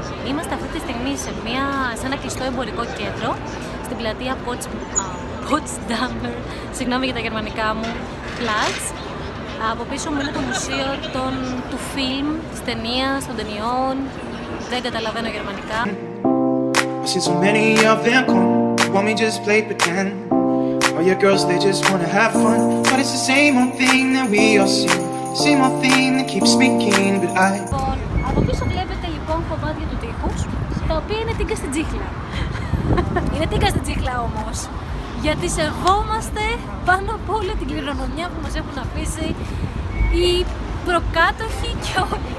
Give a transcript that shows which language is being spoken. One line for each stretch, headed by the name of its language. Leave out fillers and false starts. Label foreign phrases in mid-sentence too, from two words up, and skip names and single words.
Greek: Είμαστε αυτή τη στιγμή σε ένα κλειστό εμπορικό κέντρο στην πλατεία Potsdamer, συγγνώμη για τα γερμανικά μου, Platz. Από πίσω μου είναι το μουσείο του φιλμ, της ταινίας, των ταινιών. Δεν καταλαβαίνω γερμανικά.
English: I've seen so many of them come, want me just play pretend. All your girls, they just wanna have fun, but it's the same old thing that we all see. The same old thing that keeps me keen, but I...
Greek: Από πίσω βλέπετε λοιπόν κομμάτια του τείχους, τα οποία είναι τίγκα στην τσίχλα. Είναι τίγκα στην τσίχλα όμως, γιατί σεβόμαστε πάνω από όλη την κληρονομιά που μας έχουν αφήσει οι προκάτοχοι και όλοι.